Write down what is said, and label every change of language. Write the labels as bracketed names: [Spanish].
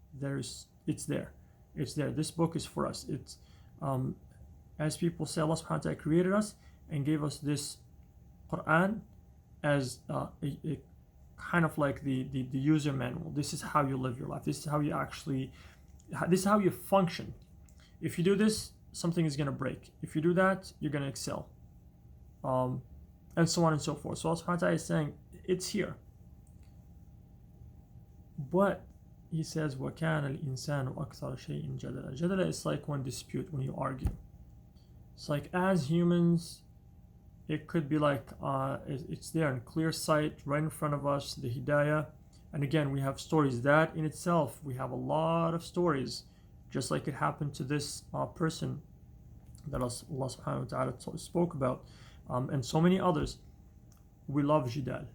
[English] It's there. This book is for us. It's as people say, Allah subhanahu wa ta'ala created us and gave us this Quran as a kind of like the user manual. This is how you live your life. This is how you function. If you do this, something is going to break. If you do that, you're going to excel. And so on and so forth. So Allah subhanahu wa ta'ala is saying, it's here. But He says, [Arabic] وَكَانَ الْإِنسَانُ أَكْثَرَ شَيْءٍ جَدَلًا. [English] Jadala is like when you argue. It's like, as humans, it could be like, it's there in clear sight, right in front of us, the hidayah. And again, we have stories. That in itself, we have a lot of stories, just like it happened to this person that Allah subhanahu wa ta'ala spoke about, and so many others. We love jidal.